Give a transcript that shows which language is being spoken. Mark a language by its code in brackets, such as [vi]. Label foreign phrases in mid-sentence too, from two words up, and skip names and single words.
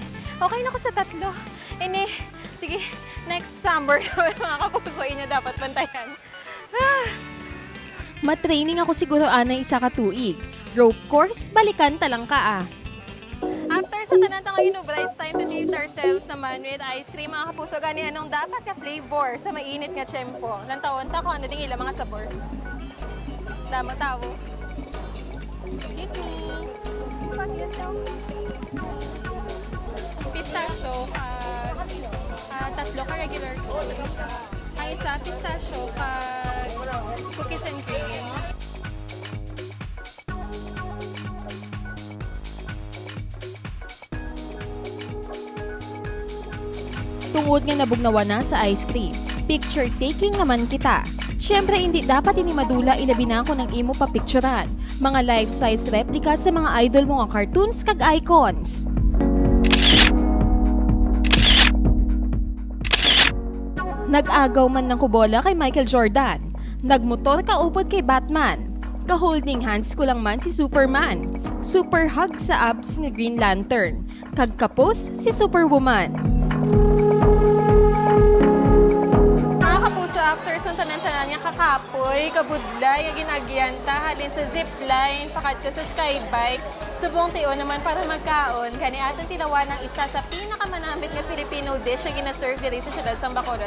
[hil] Okay na ako sa 3. Ini, sige, next summer naman mga kapuso, inyo dapat bantayan. Matraining ako siguro anay isa ka tuig. Rope course, balikan talang ka ah. After sa tanan tanga inubra, [en] it's time to treat ourselves naman with ice cream. [hil] Mga kapuso, gani anong dapat ka flavor sa mainit nga tiyempo. Lantawan ta kung ano ding ilang mga sabor. Damo tao. Excuse me. Pistachio, 3 ka [en] regular coke. [hil] Ang isa, pistachio, [en] cookies and cream. [hil] Tungod nga nabugnawa na sa ice cream. [en] Picture taking [hil] naman kita. Siyempre, hindi dapat ini madula ilabi na ako ng imo papicturan. Mga [en] life-size replica [hil] sa mga idol mo nga cartoons kag icons. Nag-agaw man ng kubola kay Michael Jordan. Nagmotor ka upod kay Batman. Ka- [en] holding hands [hil] ko lang man si Superman. [en] Super hug [hil] sa abs ni Green Lantern. Kagkapos si Superwoman. Mga kapuso, after sa tanan-tanan niya kakapoy, kabudlay, ginagiyanta, halin sa zipline, pakadto sa skybike, subong tiyo naman para magkaon, kani aton tinawa ng isa sa pinakamanambit nga [en] Filipino dish [hil] na ginaserve diri sa siyudad sa Bacolod.